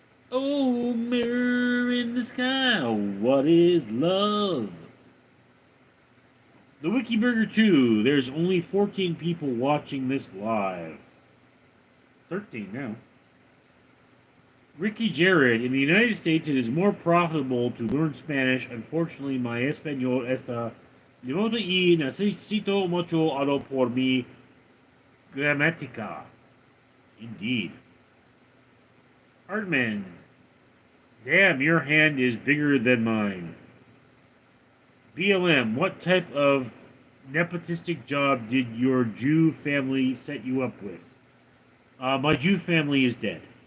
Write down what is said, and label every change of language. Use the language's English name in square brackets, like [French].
[English] Oh, mirror in the sky, what is love? The Wikiburger 2, there's only 14 people watching this live. 13 now. Ricky Jared, in the United States it is more profitable to learn Spanish. Unfortunately, my [Spanish] español está limito y necesito mucho algo por mi gramática. [English] Indeed. Artman, damn, your hand is bigger than mine. BLM, what type of nepotistic job did your Jew family set you up with? My Jew family is dead.